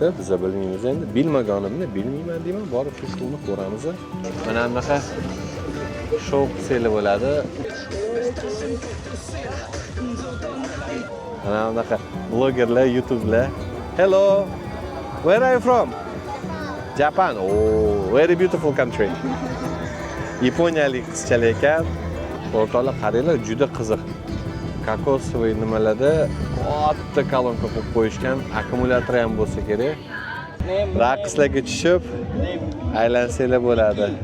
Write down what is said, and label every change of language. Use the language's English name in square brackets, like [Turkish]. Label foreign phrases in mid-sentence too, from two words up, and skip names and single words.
[Uzbek] Biz bilmaymiz endi. Bilmaganimni bilmayman deyman, borib shu shovni ko'ramiz. Mana bunaqa shou qilsanglar bo'ladi. Mana bunaqa blogerlar, YouTube'lar. [English] Hello. Where are you from? Japan. Oh, very beautiful country. [Uzbek] Yaponiyalik qizchalar ekan. O'rtoqlar, qaranglar, juda qiziq. Kokosovый nimalarda katta kolonka qo'yib qo'yishgan, akkumulyator ham bo'lsa kerak. Raqslarga tushib aylansanglar bo'ladi.